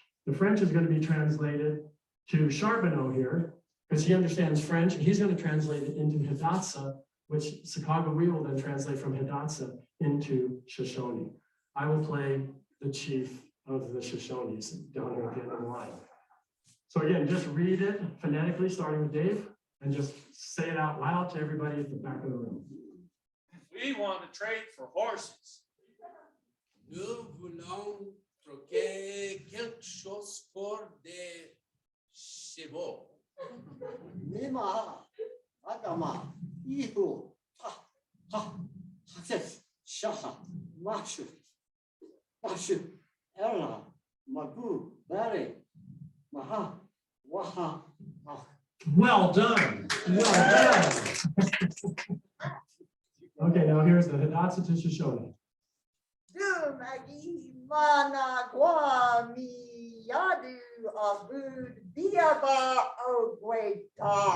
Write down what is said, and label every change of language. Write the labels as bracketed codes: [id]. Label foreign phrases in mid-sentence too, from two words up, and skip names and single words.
[en] The French is going to be translated to Charbonneau here, because he understands French, and he's going to translate it into Hidatsa, which Sacagawea will then translate from Hidatsa into Shoshone. I will play the chief of the Shoshones down here at the end of the line. So again, just read it phonetically, starting with Dave, and just say it out loud to everybody at the back of the room. We want to trade for horses. [fr] Nous voulons troquer quelque chose pour des chevaux. Nima, Adama, Ihu, Hakes, Shaha, Mashu, Bashu, Ella, Magu, Barry, Maha, Waha. [en] Well done. Well done. Okay, now here's the Hidatsa to Shoshone. Dumagi mana gwa mi yadu abud biaba ogweda.